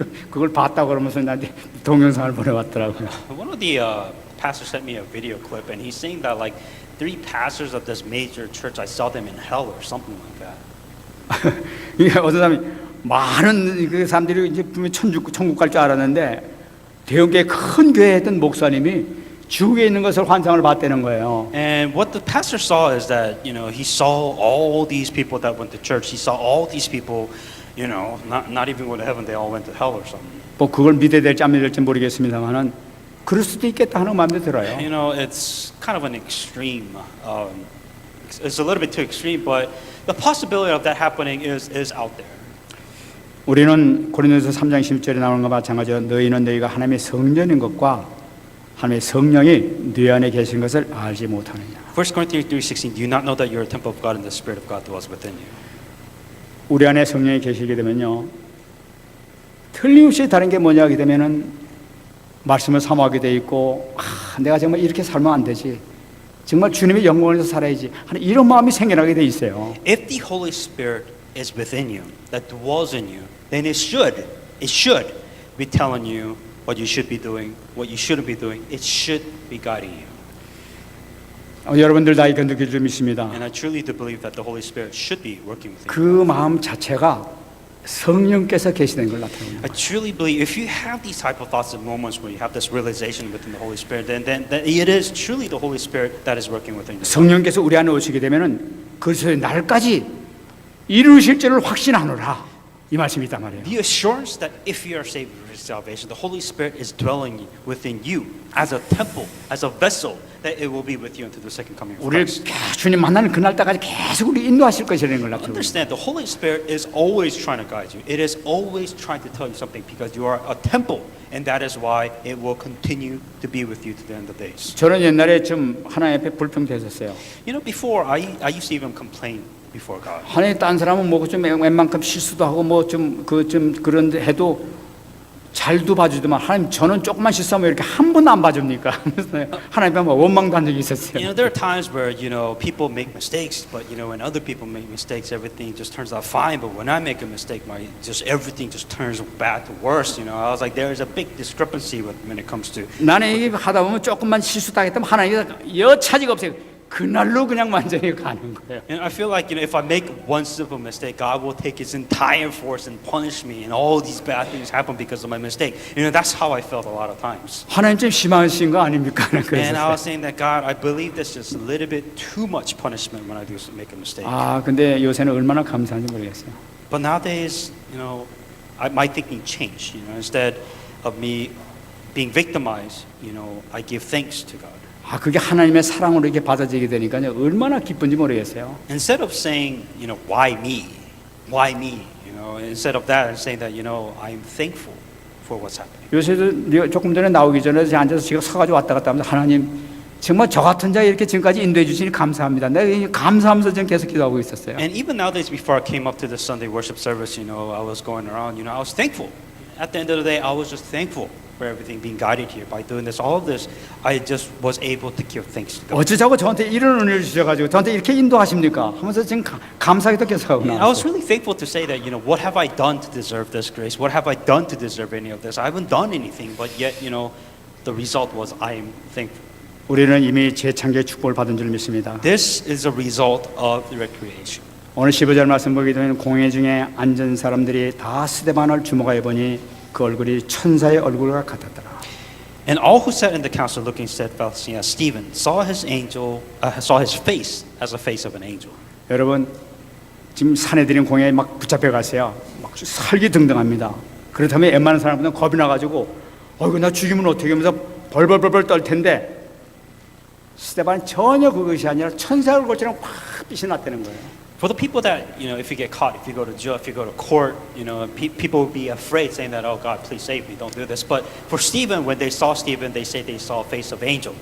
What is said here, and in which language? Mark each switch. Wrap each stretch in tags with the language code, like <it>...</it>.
<ko>그걸 봤다고 그러면서 나한테 동영상을 보내왔더라고요.</ko> <en>One of the pastors sent me a video clip, and he's saying that like 3 pastors of this major church, I saw them in hell or something like that.</en> <ko>이게 어떤 사람이 많은 그 사람들이 이제 분명 천국 갈 줄 알았는데 대형교회 큰 교회에 있던 목사님이 지옥에 있는 것을 환상을 봤다는 거예요.</ko> <en>And what the pastor saw is that he saw all these people that went to church. He saw all these people, not even going to heaven. They all went to hell or something.</en> <ko>뭐 그걸 믿어야 될지 안 믿어야 될지 모르겠습니다만은 그럴 수도 있겠다 하는 마음이 들어요.</ko> <en>It's kind of an extreme. It's a little bit too extreme, but the possibility of that happening is out there.</en> <ko>우리는 고린도서 3장 11절에 나오는 것과 마찬가지로 너희는 너희가 하나님의 성전인 것과 하나님의 성령이 네 안에 계신 것을 알지 못하느냐.</ko> <en>1 Corinthians 3:16, do you not know that you are a temple of God and the Spirit of God dwells within you?</en> <ko>우리 안에 성령이 계시게 되면요, 틀림없이 다른 게 뭐냐 하게 되면은 말씀을 사모하게 돼 있고, 내가 정말 이렇게 살면 안 되지, 정말 주님의 영광을 위해서 살아야지 하는 이런 마음이 생겨나게 돼 있어요.</ko> <en>If the Holy Spirit is within you, that dwells in you, then it should be telling you what you should be doing, what you shouldn't be doing. It should be guiding you.</en> <ko>여러분들 다 이렇게 느낄 줄 믿습니다.</ko> <en>And I truly do believe that the Holy Spirit should be working within</en> <ko>그</ko> <en>you.</en> <ko>마음 자체가 성령께서 계시는 걸 나타냅니다.</ko> <en>I truly believe if you have these type of thoughts and moments where you have this realization within the Holy Spirit, then it is truly the Holy Spirit that is working within you.</en> <ko>성령께서 우리 안에 오시게 되면은 그래서 날까지 이루실 줄을 확신하노라, 이 말씀이 있단 말이에요.</ko> <en>The assurance that if you are saved with salvation, the Holy Spirit is dwelling within you as a temple, as a vessel, that it will be with you until the second coming of</en> <ko>우리를</ko> <en>Christ.</en> <ko>주님 만나는 그날 때까지 계속 우리 인도하실 것이라는 걸 나타냅니다.</ko> <en>Understand, the Holy Spirit is always trying to guide you. It is always trying to tell you something because you are a temple, and that is why it will continue to be with you to the end of days.</en> <ko>저는 옛날에 좀 하나님 앞에 불평됐었어요.</ko> <en>You know, before I used to even complain before God.</en> <ko>하나님 딴 사람은 뭐 좀 웬만큼 실수도 하고 뭐 좀 그런데 해도 잘도 봐주더만, 하나님 저는 조금만 실수하면 이렇게 한 번도 안 봐줍니까? 하나님 앞에 원망도 한 적이 있었어요.</ko> <en>You know, there are times where, you know, people make mistakes, but, you know, when other people make mistakes, everything just turns out fine. But when I make a mistake, everything just turns bad to worse, you know. I was like, there is a big discrepancy when it comes to.</en> <ko>나는 이게 하다 보면 조금만 실수하겠다면 하나님이 여차지가 없어요. 그날로 그냥 완전히 가는 거예요.</ko> <en>And I feel like, you know, if I make one simple mistake, God will take His entire force and punish me, and all these bad things happen because of my mistake. You know, that's how I felt a lot of times.</en> <ko>하나님 좀 심하신 거 아닙니까?</ko> <en>And I was</en> <ko>그래서</ko> <en>saying that, God, I believe that's just a little bit too much punishment when I do make a mistake.</en> <ko>근데 요새는 얼마나 감사한지 모르겠어요.</ko> <en>But nowadays, you know, my thinking changed. You know, instead of me being victimized, you know, I give thanks to God.</en> <ko>그게 하나님의 사랑으로 이렇게 받아들이게 되니까요, 얼마나 기쁜지 모르겠어요.</ko> <en>Instead of saying, you know, why me, you know, instead of that, I'm saying that, you know, I'm thankful for what's happening.</en> <ko>요새도 조금 전에 나오기 전에 제가 앉아서 지금 서가지고 왔다 갔다 하면서, 하나님 정말 저 같은 자 이렇게 지금까지 인도해 주시니 감사합니다. 내가 감사하면서 지금 계속 기도하고 있었어요.</ko> <en>And even nowadays, before I came up to the Sunday worship service, you know, I was going around, you know, I was thankful. At the end of the day, I was just thankful for everything being guided here. By doing this, all of this, I just was able to give thanks to God.</en> <ko>어쩌자고 저한테 이런 은혜를 주셔가지고 저한테 이렇게 인도하십니까? 하면서 지금 감사하기도 계속 하고</ko> <en>I was</en> <ko>나왔어요.</ko> <en>really thankful to say that, you know, what have I done to deserve this grace? What have I done to deserve any of this? I haven't done anything, but yet, you know, the result was I am thankful.</en> <ko>우리는 이미 재창조의 축복을 받은 줄 믿습니다.</ko> <en>This is a result of the recreation.</en> <ko>오늘 15절 말씀 보게 되면 공회 중에 앉은 사람들이 다 스데반을 주목하여 보니 그 얼굴이 천사의 얼굴과 같았더라.</ko> <en>And all who sat in the council looking steadfastly at Stephen saw his face as the face of an angel.</en> <ko>여러분 지금 사내들인 공회에 막 붙잡혀 갔어요. 막 설기등등합니다. 그렇다면 웬만한 사람들은 겁이 나가지고 나 죽이면 어떻게 하면서 벌벌벌벌 떨 텐데, 스데반은 전혀 그것이 아니라 천사 얼굴처럼 확 빛이 났다는 거예요.</ko> <en>For the people that, you know, if you get caught, if you go to jail, if you go to court, you know, people will be afraid, saying that, oh God, please save me, don't do this. But for Stephen, when they saw Stephen, they say they saw a face of angel.</en>